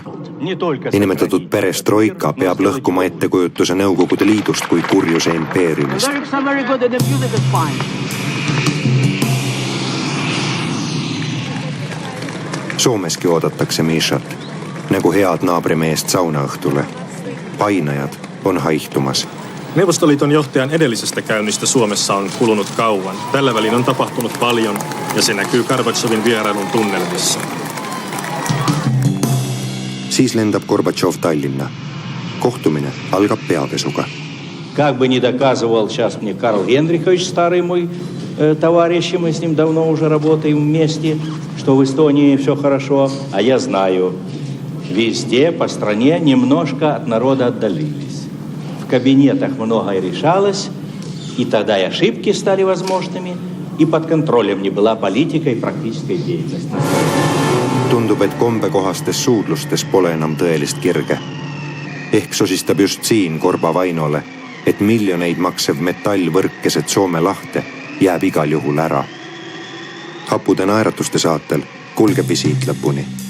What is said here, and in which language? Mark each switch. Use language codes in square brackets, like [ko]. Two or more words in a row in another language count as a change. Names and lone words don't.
[et] Inimetatud perestroika peab lõhkuma ettekujutuse Nõukogude Liidust kui kurjuse impeeriumist. Soomeski oodatakse Mishat, nagu head naabrimeest saunaõhtule. [fi] Painajat on haihtumas. Neuvostoliiton johtajan edellisestä käynnistä Suomessa on kulunut kauan. Tällä välin on tapahtunut paljon ja se näkyy Gorbatšovin vierailun tunnelmissa. [et] Siis lendab Gorbatšov Tallinna. Kohtumine algab peapesuga. [ru] Как бы не доказывал сейчас мне Карл Генрихович, старый мой товарищ, мы с ним давно уже работаем вместе, что в Эстонии все хорошо, а я знаю, везде по стране немножко от народа отдалились. В кабинетах многое решалось, и тогда и ошибки стали возможными, и под контролем не была политика и практическая деятельность. [et] Tundub, et kombekohastes suudlustes pole enam tõelist kirge. Ehk sosistab just siin Korba Vainole, et miljoneid maksev metallvõrk keset Soome lahte jääb igal juhul ära. Hapude naeratuste saatel kulgeb visiit lõpuni.